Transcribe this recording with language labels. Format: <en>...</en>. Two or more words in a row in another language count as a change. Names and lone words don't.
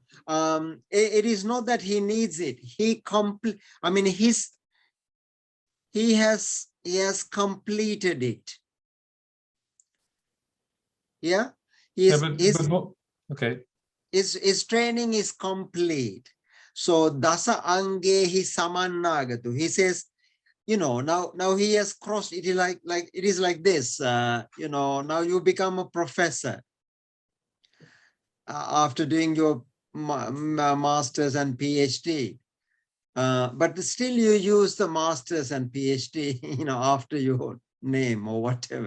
<en>It is not that he needs it. He has completed it. Yeah. Okay. His training is complete.</en> <pi>So dasa angehi samannagatu.</pi> <en>He says, now he has crossed it. It is like this. Now you become a professor after doing your master's and PhD. But still you use the master's and PhD, after your name or whatever.</en>